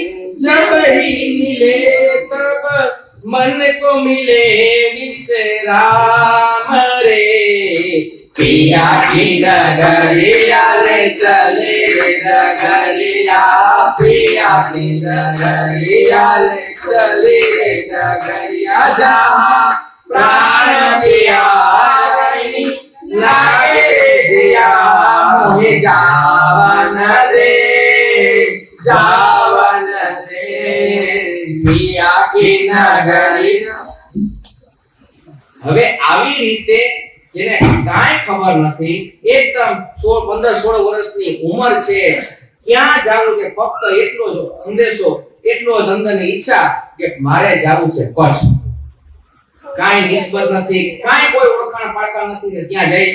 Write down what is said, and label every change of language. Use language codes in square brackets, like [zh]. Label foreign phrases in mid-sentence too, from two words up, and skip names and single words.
[hi] जब ही मिले तब मन को मिले विश्राम रे पिया की नगरिया ले चले नगरिया पिया की नगरिया ले चले नगरिया जहाँ प्राण पिया नहीं लागे जिया मोहे जावन दे जावन दे पिया की नगरिया [gu] હવે આવી રીતે જેને કાંઈ ખબર નથી એકદમ 15-16 વર્ષની ઉંમર છે ક્યાં જાવું છે ફક્ત એટલો જ અંદેશો એટલો જ અંદરની ઈચ્છા કે મારે જાવું છે બસ કાંઈ નિસ્બત નથી કાંઈ કોઈ ઓળખાણ પાડતા નથી ને ત્યાં જાય